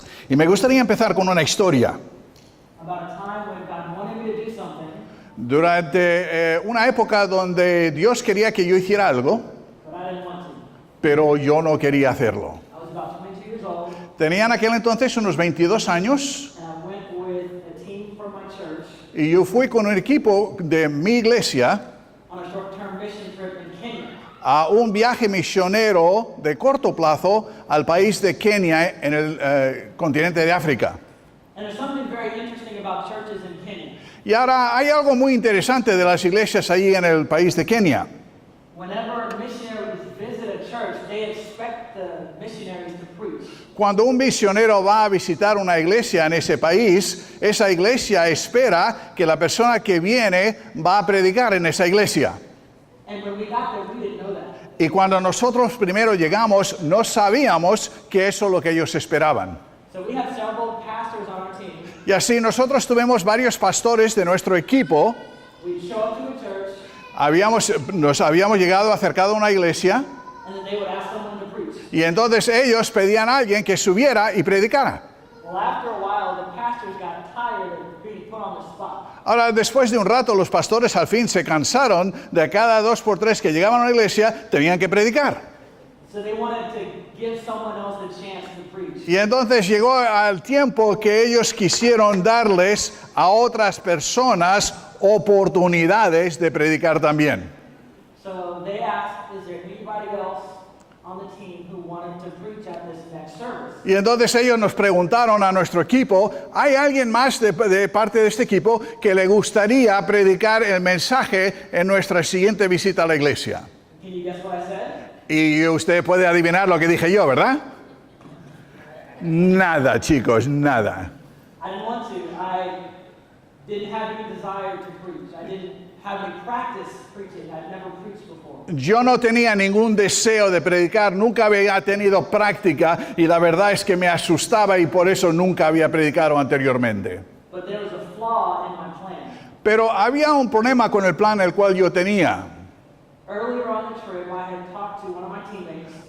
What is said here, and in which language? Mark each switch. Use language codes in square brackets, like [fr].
[es] Y me gustaría empezar con una historia. [en] about a time when God wanted me to do something, [es] Durante una época donde Dios quería que yo hiciera algo, [en] but I didn't want to. [es] pero yo no quería hacerlo. [en] I was about 22 years old, [es] Tenía en aquel entonces unos 22 años [en] and I went with a team from my church [es] y yo fui con un equipo de mi iglesia [en] on a short-term mission trip in Kenya. [es] a un viaje misionero de corto plazo al país de Kenia en el continente de África. [en] And there's something very interesting about churches in Kenya. [es] Y ahora hay algo muy interesante de las iglesias allí en el país de Kenia. [en] Whenever missionaries visit a church, they expect the missionaries to preach. [es] Cuando un misionero va a visitar una iglesia en ese país, esa iglesia espera que la persona que viene va a predicar en esa iglesia. [en] And when we got there, we didn't know that. [es] Y cuando nosotros primero llegamos, no sabíamos que eso es lo que ellos esperaban. [en] So we had several pastors on our team. [es] Y así nosotros tuvimos varios pastores de nuestro equipo. [en] We'd show up to a church, [es] Nos habíamos llegado acercado a una iglesia [en] and then they would ask someone to preach. [es] y entonces ellos pedían a alguien que subiera y predicara. [en] Well, after a while, the pastors got tired of being put on the spot. [es] Ahora, después de un rato, los pastores al fin se cansaron de cada 2 por 3 que llegaban a una iglesia, tenían que predicar. [en] So they wanted to give someone else the chance to preach. [es] Y entonces llegó al tiempo que ellos quisieron darles a otras personas oportunidades de predicar también. [en] So they asked, is there anybody else on the team who wanted to preach at this next service? [es] Y entonces ellos nos preguntaron a nuestro equipo, ¿hay alguien más de parte de este equipo que le gustaría predicar el mensaje en nuestra siguiente visita a la iglesia? [en] Can you guess what I said? [es] Y usted puede adivinar lo que dije yo, ¿verdad? Nada, chicos, nada. [en] I didn't want to. I didn't have any desire to preach. I didn't have any practice preaching. I'd never preached before. [es] Yo no tenía ningún deseo de predicar, nunca había tenido práctica y la verdad es que me asustaba y por eso nunca había predicado anteriormente. [en] But there was a flaw in my plan. [es] Pero había un problema con el plan el cual yo tenía. [en] Earlier on the trip, I had talked to one of my teammates,